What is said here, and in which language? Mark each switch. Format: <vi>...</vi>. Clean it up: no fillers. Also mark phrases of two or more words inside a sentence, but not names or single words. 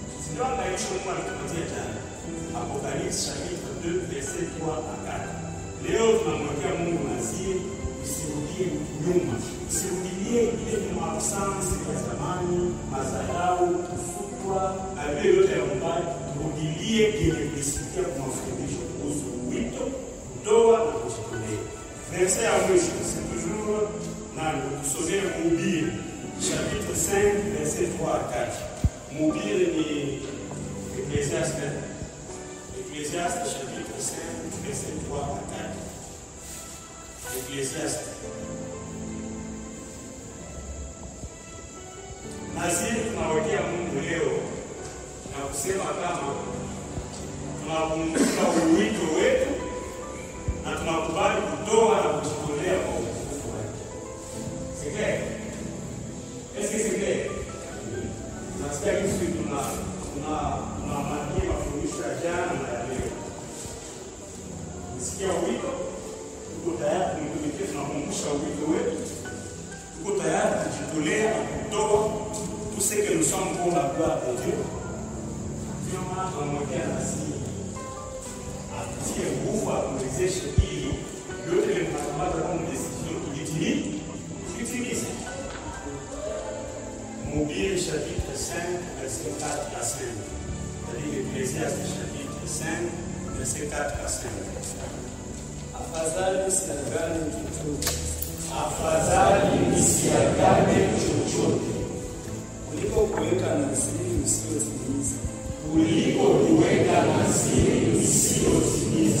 <sw>Ndio anaishi Mungu alitupatia jana.</sw> <fr>Apocalypse chapitre 2 verset 3 à 4.</fr> <sw>Leo tunamwekea Mungu naziri, usirudie nyuma. Usirudilie ile nyuma absence ya zamani, madharau, kufutwa, na vile yote ya mbali. Rudilie ile kusikia kwa mafundisho kuhusu wito, ndoa na kujitolea. Verset ya mwisho,</sw> <fr>c'est toujours</fr> <sw>na kusomea Mhubiri</sw> <fr>chapitre 5 verset 3 à 4. Mhubiri ni Ecclésiaste chapitre 5 verset 3 à 4. Ecclésiaste.</fr> <sw>Naziri tunawekea Mungu leo na kusema kama tunakumbuka uwito wetu na tunakubali kutoa na kujitolea kwa utukufu wake.</sw> <fr>C'est clair? Est-ce que c'est clair?</fr> <sw>Nasikia kitu tunamania mafundisho ya jana na ya leo. Nisikia wito, tuko tayari kumtumikia, tunakumbusha wito wetu. Tuko tayari kujitolea na kutoa</sw> <fr>tout ce que nous sommes pour la gloire de Dieu.</fr> <sw>Ndio maana tunamwekea nasi atie nguvu akuwezeshe ili yote ile mnakamata kama decision tulitimize.</sw> <fr>Mhubiri chapitre 5 verset 4 à 5. C'est-à-dire Ecclésiaste chapitre 5 verset 4 à 5.</fr> <sw>Afadhali usiagane chochote. Afadhali usiagane chochote kuliko kuweka naziri usiyotimiza. Kuliko kuweka naziri usiyotimiza.</sw>